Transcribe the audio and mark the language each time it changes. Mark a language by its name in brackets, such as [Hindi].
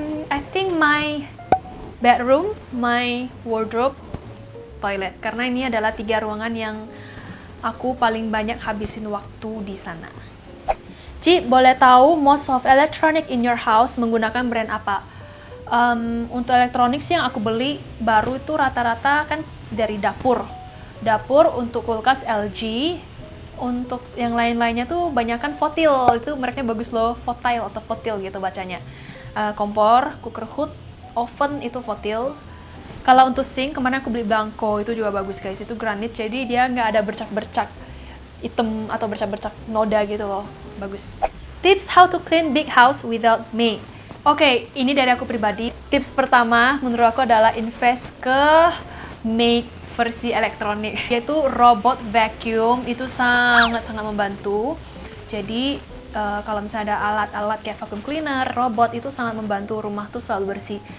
[English] I think my bedroom, my wardrobe, toilet. [Indonesian] Karena ini adalah 3 ruangan yang aku paling banyak habisin waktu di sana. Ci, boleh tahu [English] most of electronic in your house [Indonesian] menggunakan brand apa? Untuk elektronik sih yang aku beli baru itu rata-rata kan dari dapur. Dapur untuk kulkas LG, untuk yang lain-lainnya tuh banyakan Fotil. Itu mereknya bagus loh, Fotil atau Fotil gitu bacanya. Kompor, cooker hood, oven itu Fotil. Kalau untuk sink, kemarin aku beli Blanco, itu juga bagus guys. Itu granit, jadi dia nggak ada bercak-bercak hitam atau bercak-bercak noda gitu loh. Bagus. [English] Tips how to clean big house without maid. [Indonesian] Oke, ini dari aku pribadi. Tips pertama menurut aku adalah invest ke maid versi elektronik, yaitu robot vacuum. Itu sangat-sangat membantu. Jadi kalau misalnya ada alat-alat kayak vacuum cleaner, robot itu sangat membantu rumah tuh selalu bersih.